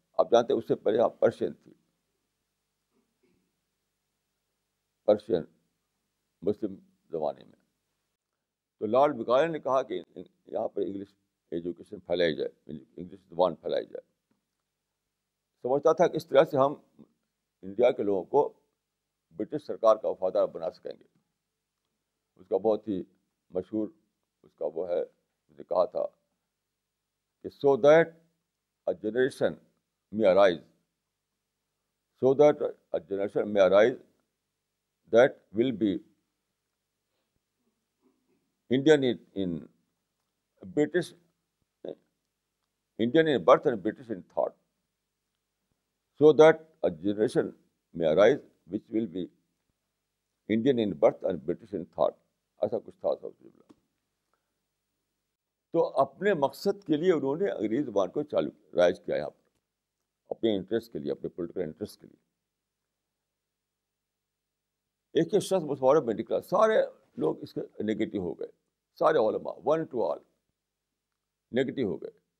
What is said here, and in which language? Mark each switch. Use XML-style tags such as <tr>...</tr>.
<ur>آپ جانتے ہیں اس سے پہلے یہاں پرشین تھی، پرشین مسلم زمانے میں. تو لارڈ مکالے نے کہا کہ یہاں پر انگلش ایجوکیشن پھیلائی جائے، انگلش زبان پھیلائی جائے. سمجھتا تھا کہ اس طرح سے ہم انڈیا کے لوگوں کو برٹش سرکار کا وفادار بنا سکیں گے. اس کا بہت ہی مشہور اس کا وہ ہے، اس نے کہا تھا کہ</ur> <en>So that a generation may arise, so that a generation may arise that will be Indian in British, Indian in birth and British in thought. So that a generation may arise which will be Indian in birth and British in thought.</en> <ur>ایسا کچھ تھا. تو اپنے مقصد کے لیے انہوں نے انگریزی زبان کو رائج کیا یہاں پر، اپنے انٹرسٹ کے لیے، اپنے پولیٹیکل انٹرسٹ کے لیے. ایک شخص مسورے میں نکلا، سارے لوگ اس کے نگیٹو ہو گئے، سارے علماء 1 to all نگیٹو ہو گئے.</ur>